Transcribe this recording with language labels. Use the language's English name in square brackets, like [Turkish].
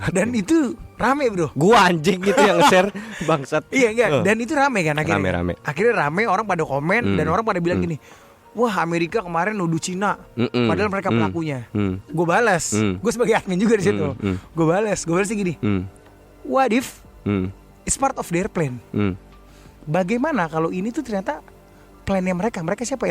[Indonesian] Dan itu rame bro. Gua anjing gitu yang nge-share bangsat. Iya enggak. Dan itu rame kan akhirnya. Rame. Akhirnya rame, orang pada komen dan orang pada bilang gini, wah Amerika kemarin nuduh Cina, padahal mereka pelakunya. Gue balas. Gue sebagai admin juga di situ. Gue balas sih gini. [English] What if it's part of their plan? [Indonesian] Bagaimana kalau ini tuh ternyata plannya mereka siapa?